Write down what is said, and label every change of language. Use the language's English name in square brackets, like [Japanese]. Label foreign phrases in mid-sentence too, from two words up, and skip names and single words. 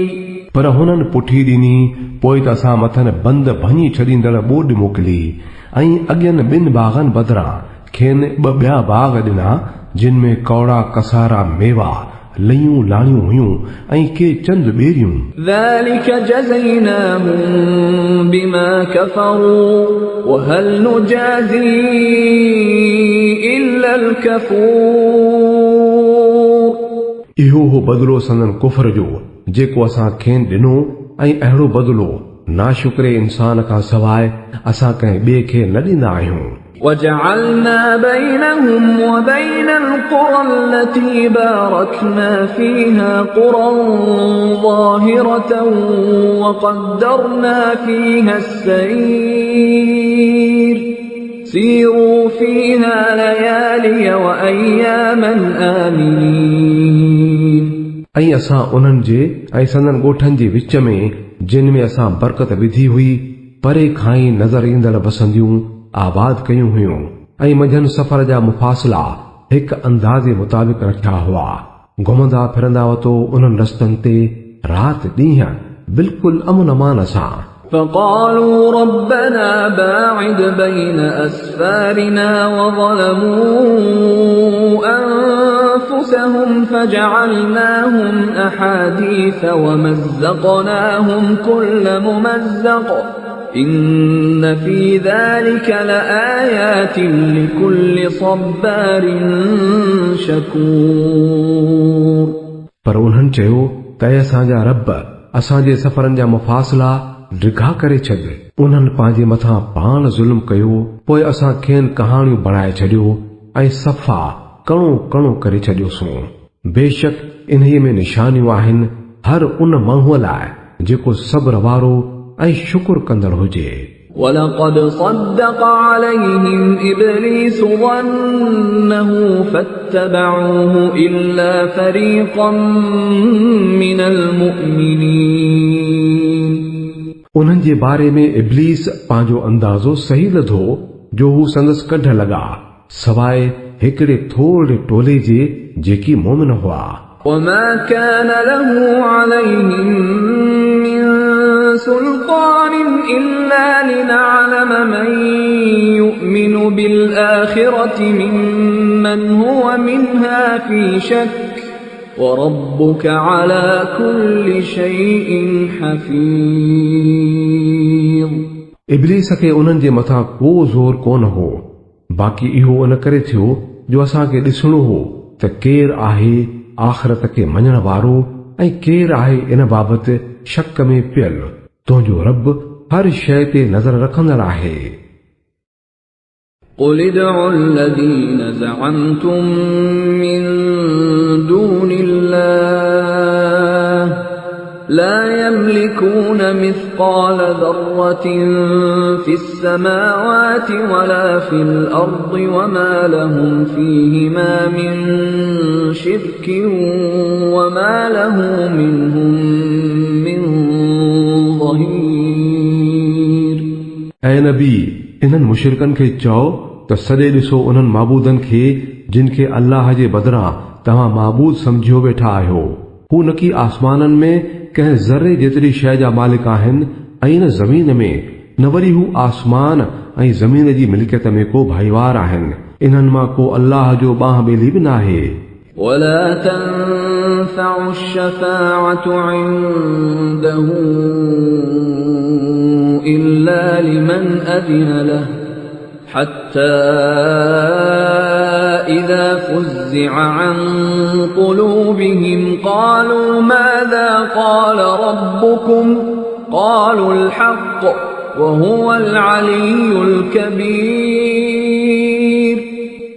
[Sindhi] पर हुननि पुठी ॾिनी, पोइ त असां मथनि बंद भञी छॾींदड़ ॿोॾि मोकिली ऐं अॻियनि ॿिनि बागनि बदिरां खेनि ॿ ॿिया बाग ॾिना जिन में कौड़ा कसारा मेवा लयूं लाणियूं हुयूं ऐं के चंद ॿेरियूं। [Arabic] ذلك جزيناهم بما كفروا وهل نجازي إلا الكفور। [Sindhi] इहो हो बदिलो संदन कुफर जो जेको असां खेनि ॾिनो ऐं अहिड़ो बदिलो नाशुक्रे इंसान खां सवाइ असां कंहिं ॿिए खे न ॾींदा आहियूं। [Arabic] وجعلنا بينهم وبين القرى التي باركنا فيها قرى ظاهرة وقدرنا فيها السير سيروا فيها ليالي وأياما آمنين। [Sindhi] ऐं असां उन्हनि जे ऐं संदन ॻोठनि जे विच में जिन में असां बरकत विधी हुई परे खां ई नज़र ईंदड़ बसंदियूं आबाद कयूं हुयूं ऐं मंझंदि सफ़र जा मुफ़ासिला हिकु अंदाज़े मुताबिक़ रखिया हुआ। घुमंदा फिरंदा वतो उन्हनि रस्तनि ते राति ॾींहं बिल्कुलु अमन अमान सां। [Arabic] فقالوا ربنا باعد بين أسفارنا وظلموا أنفسهم فجعلناهم أحاديث ومزقناهم كل ممزق إن في ذلك لآيات لكل صبار شكور। [Sindhi] पर उन्हनि चयो त असांजा रब असांजे सफ़रनि जा मुफ़ासिला डिघा करे छॾ। उन्हनि पंहिंजे मथां पाण ज़ुल्म कयो, पोइ असां खेनि कहाणियूं बणाए छॾियो ऐं सफ़ा कणो कणो करे छॾियोसूं। बेशक इन्हीअ में निशानियूं आहिनि हर उन माण्हूअ लाइ जेको सब्र वारो ऐं शुक्र कंदड़ हुजे। [Arabic] ولقد صدق عليهم إبليس ظنه فاتبعوه إلا فريقا من المؤمنين। [Sindhi] उन्हनि जे बारे में इब्लीस पंहिंजो अंदाज़ो सही लधो जो हू संदसि कढ लॻा सवाइ हिकिड़े थोरे टोले जे जेकी मोमिन हुआ। [Arabic] وما كان له عليهم من سلطان إلا لنعلم من يؤمن بالآخرة ممن هو منها في شك وربك على كل شيء حفيظ। [Sindhi] इब्लीस खे उन्हनि जे मथां को ज़ोर कोन हो, बाक़ी इहो इन करे थियो जो असांखे ॾिसणो हो त केरु आहे आख़िरत खे मञण वारो ऐं केरु आहे इन बाबति शक में पियल। तुंहिंजो रब हर शइ ते नज़र रखंदड़ आहे। [Arabic] قل ادعوا الذين زعمتم من دون الله لا يملكون مثقال ذرة في السماوات ولا في الأرض وما لهم فيهما من شرك وما له منهم من ظهير۔ [Sindhi] ऐ नबी इन्हनि मुशरिकनि खे चओ त सॼे ॾिसो उन्हनि माबूदनि खे जिन खे अल्लाह जे बदिरां तव्हां माबूद सम्झियो वेठा आहियो। हू न की आसमाननि में कंहिं ज़रे जेतिरी शइ जा मालिक आहिनि ऐं न ज़मीन में, न वरी हू आसमान ऐं ज़मीन जी मिल्कियत में को भाईवार आहिनि। इन्हनि मां को अल्लाह जो ॿांह ॿेली बि नाहे। [Arabic] ولا تنفع الشفاعة عنده إلا لمن أذن له حتى إذا فزع عن قلوبهم قالوا ماذا قال ربكم قالوا الحق وهو العلي الكبير۔